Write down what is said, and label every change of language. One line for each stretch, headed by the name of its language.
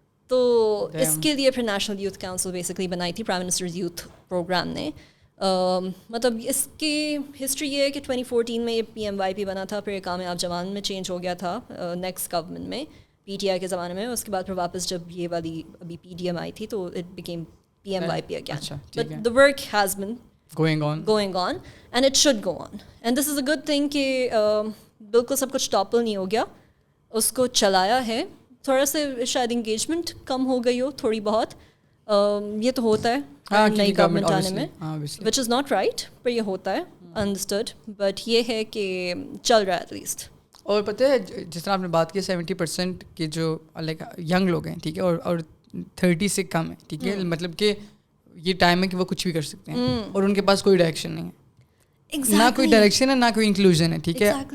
Urdu: تو اس کے لیے پھر نیشنل یوتھ کاؤنسل بیسکلی بنائی تھی پرائم منسٹرز یوتھ پروگرام نے. مطلب اس کی ہسٹری یہ ہے کہ 2014 میں یہ PMYP بنا تھا, پھر کامیاب جوان میں چینج ہو گیا تھا نیکسٹ گورنمنٹ میں, PTI کے زمانے میں. اس کے بعد پھر واپس جب یہ والی ابھی PDM آئی تھی تو
English: It became PMYP again. But the work has been going on and it should go on, and this is a good thing
Urdu: کہ بالکل سب کچھ ٹاپل نہیں ہو گیا, اس کو چلایا ہے. تھوڑا سے شاید انگیجمنٹ کم ہو گئی ہو تھوڑی بہت, یہ تو ہوتا ہے نئی گورنمنٹ آنے میں,
English: which is not right,
Urdu: پر یہ ہوتا ہے, انڈرسٹوڈ. بٹ یہ ہے کہ چل رہا ہے ایٹ لیسٹ. اور پتہ ہے جس طرح آپ نے بات کی 70% کے جو لائک ینگ لوگ ہیں, ٹھیک ہے, اور 30 سے کم ہے, ٹھیک ہے, مطلب کہ یہ ٹائم ہے کہ وہ کچھ بھی کر سکتے ہیں, اور ان کے پاس کوئی ڈائریکشن نہیں ہے, نہ کوئی ڈائریکشن ہے, نہ کوئی انکلوژن ہے, ٹھیک ہے.